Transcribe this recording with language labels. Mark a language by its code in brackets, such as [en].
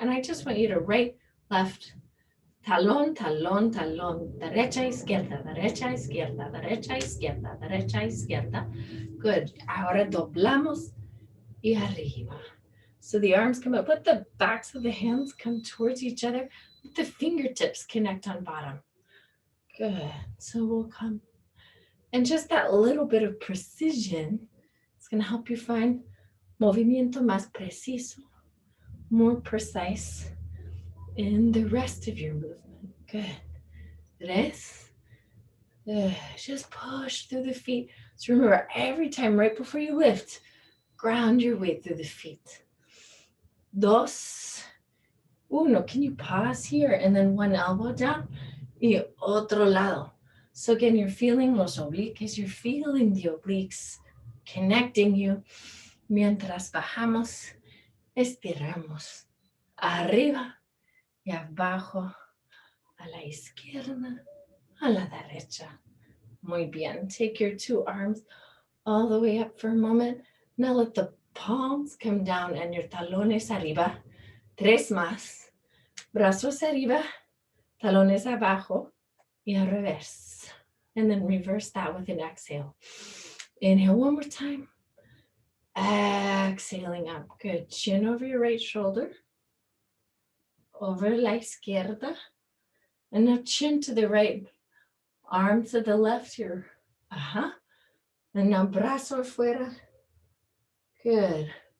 [en] And I just want you to right, left, [es] talón, talón, talón, derecha, izquierda, derecha, izquierda, derecha, izquierda, derecha, izquierda. [en] Good. [es] Ahora doblamos y arriba. [en] So the arms come up. Let the backs of the hands come towards each other. Let the fingertips connect on bottom. Good. So we'll come. And just that little bit of precision is going to help you find [es] movimiento más preciso, [en] more precise in the rest of your movement. Good. 3, Just push through the feet. So remember, every time right before you lift, ground your weight through the feet. [es] Dos, uno. [en] Can you pause here? And then one elbow down. [es] Y otro lado. [en] So again, you're feeling los obliques. You're feeling the obliques connecting you. [es] Mientras bajamos, estiramos. Arriba y abajo. A la izquierda, a la derecha. Muy bien. [en] Take your two arms all the way up for a moment. Now let the palms come down and your [es] talones arriba. Tres más. Brazos arriba, talones abajo, y al revés. [en] And then reverse that with an exhale. Inhale one more time. Exhaling up. Good. Chin over your right shoulder. Over [es] la izquierda. [en] And now chin to the right. Arm to the left here. And now [es] brazo afuera. [en] Good.